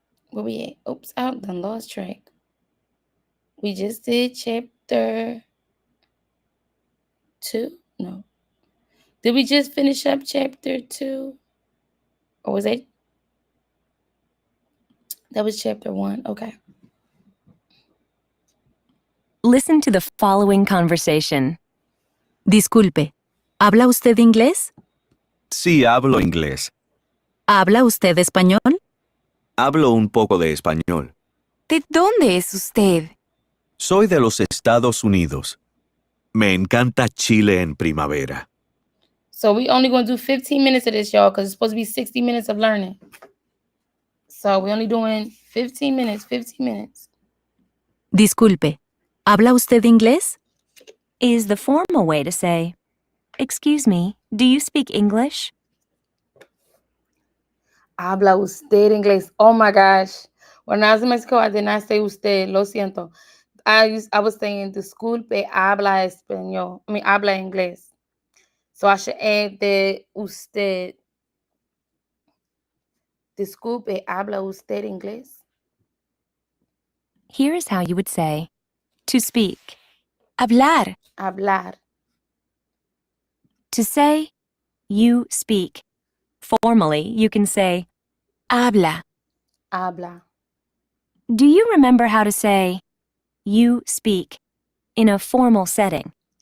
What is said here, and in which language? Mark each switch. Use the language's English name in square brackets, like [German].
[English] Where we at? Oops, I done lost track. We just did chapter 2? No. Did we just finish up chapter 2? Or was that was chapter 1? Okay. Listen to the following conversation. [Spanish] Disculpe, ¿habla usted inglés? Sí, hablo inglés. ¿Habla usted español? Hablo un poco de español. ¿De dónde es usted? Soy de los Estados Unidos. Me encanta Chile en primavera. [English] So we only going to do 15 minutes of this, y'all, because it's supposed to be 60 minutes of learning. So we're only doing 15 minutes. [Spanish] Disculpe, ¿habla usted inglés? [English] Is the formal way to say, "Excuse me, do you speak English?" [Spanish] Habla usted inglés. [English] Oh my gosh. When I was in Mexico, I did not say usted. [Spanish] Lo siento. [English] I was saying, [Spanish] disculpe, habla español. Habla inglés. [English] So I should add the usted. [Spanish] Disculpe, habla usted inglés? [English] Here is how you would say, to speak. [Spanish] Hablar. Hablar. [English] To say, you speak. Formally, you can say, [Spanish] Habla. Habla. [English] do you remember how to say, you speak, in a formal setting?